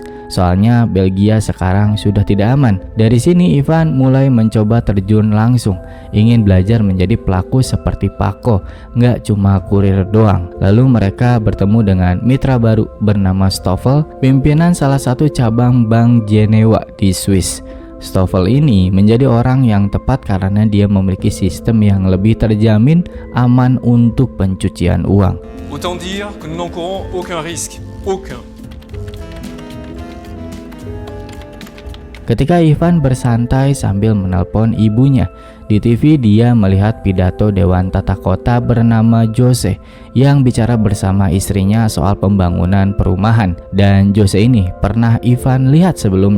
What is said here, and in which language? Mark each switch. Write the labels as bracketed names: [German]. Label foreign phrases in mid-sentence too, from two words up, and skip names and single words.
[Indonesian] Soalnya Belgia sekarang sudah tidak aman. Dari sini Ivan mulai mencoba terjun langsung, ingin belajar menjadi pelaku seperti Paco, nggak cuma kurir doang. Lalu mereka bertemu dengan mitra baru bernama Stoffel, pimpinan salah satu cabang Bank Jenewa di Swiss. Stoffel ini menjadi orang yang tepat karena dia memiliki sistem yang lebih terjamin aman untuk pencucian uang. [French] Autant dire que nous n'encourons aucun risque. Aucun. [Indonesian] Ketika Ivan bersantai sambil menelpon ibunya, di TV dia melihat pidato Dewan Tata Kota bernama Jose yang bicara bersama istrinya soal pembangunan perumahan, dan Jose ini pernah Ivan lihat sebelumnya.